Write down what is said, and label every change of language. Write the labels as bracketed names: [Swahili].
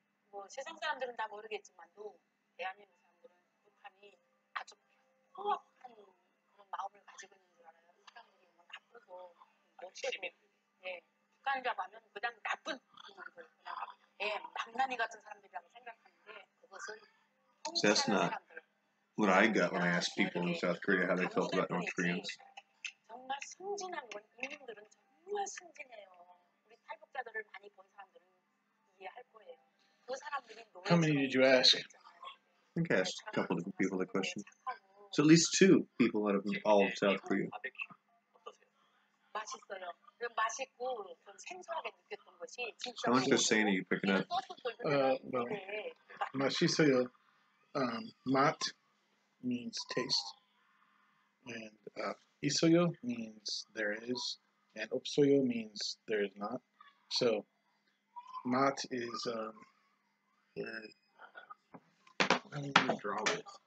[Korean] 뭐 세상 사람들은 다 모르겠지만도 대한민국 사람들은 북한이 아주 포악한 그런 마음을 가지고 있는 줄 알아요. 사람들이 뭐 나쁘고 못되고 예, 북한이라고 하면 그냥 나쁜 놈들 그냥 예, 망나니 같은 사람들이라고 생각하는데 그것은 [English] So that's [Korean] 통치하는 [English] not [Korean] 사람들 [English] what I got when I asked people in South Korea how they felt about North Koreans. [Korean] 정말 순진한 건 인민들은 정말 순진해요. 우리 탈북자들을 많이 본 사람들은 이해할 거예요. 그 사람들이 [English] How many did you ask? I think I asked a couple different people that question. So at least 2 people out of all of South Korea. [Korean] 맛있어요. 맛있고 좀 생소하게 느꼈던 것이 진짜. [English] How much they're saying are you picking up? Well, mashisoyo, mat means taste, and isoyo means there is, and opsoyo means there is not. So, mat is, how do you draw with?